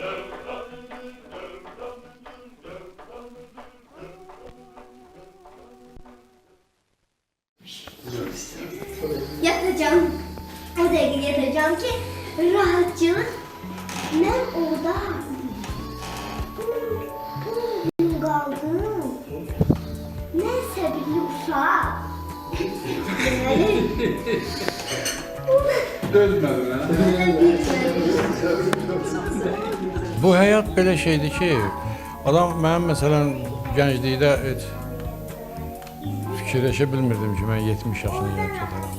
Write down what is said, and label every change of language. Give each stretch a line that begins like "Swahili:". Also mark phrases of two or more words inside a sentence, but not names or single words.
Turkish: Yatacağım. O dakika yatacağım ki rahatça ben orada kaldım. Ne sevgili uşaq.
Azerbaijani: Dözmədim, Bu həyat belə şeydir ki, adam mənim məsələn gənclikdə heç fikirləşə bilmirdim ki, mən 70 yaşına gəlib çataram.